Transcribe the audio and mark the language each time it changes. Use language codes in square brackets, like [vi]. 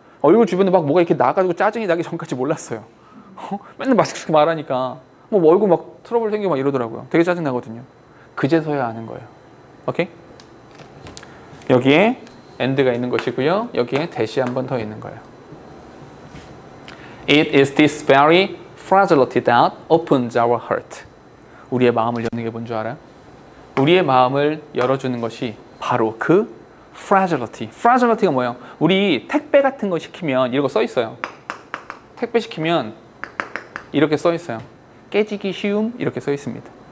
[ko] 얼굴 주변에 막 뭐가 이렇게 나가지고 짜증이 나기 전까지 몰랐어요. 맨날 마스크 쓰고 말하니까 뭐 얼굴 막 트러블 생기고 막 이러더라고요. 되게 짜증 나거든요. 그제서야 아는 거예요. 오케이? 여기에 and가 있는 것이고요. 여기에 대시 한 번 더 있는 거예요. [en] It is this very fragility that opens our heart. [ko] 우리의 마음을 여는 게 뭔 줄 알아요? 우리의 마음을 열어주는 것이 바로 그 fragility. fragility가 뭐예요? 우리 택배 같은 거 시키면 이런 거 써 있어요. 택배 시키면 이렇게 써 있어요. 깨지기 쉬움 이렇게 써 있습니다.